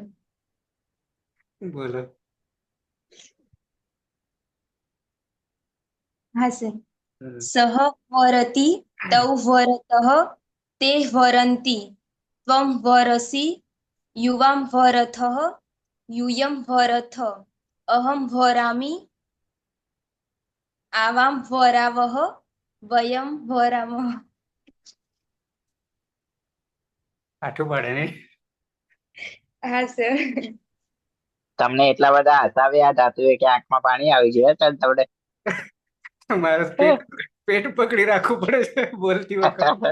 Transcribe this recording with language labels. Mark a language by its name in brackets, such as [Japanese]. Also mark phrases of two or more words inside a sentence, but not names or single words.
[Gujarati] બોલો. હા સર હમ. [Sanskrit] સહ વરતિ તૌ વરતઃ તે વરંતિ ત્વં વરસી યુવાં વરથઃ यूयं वरथ अहं वरामि आवां वरावः वयं वरामः. [Gujarati] આઠું પાડે ને હા સર તમને એટલા બધા હસાવ્યા ધાતુએ કે આંખમાં પાણી આવી ગયું તો તમને. મારે પેટ પેટ પકડી રાખવું પડે છે બોલતી વખત.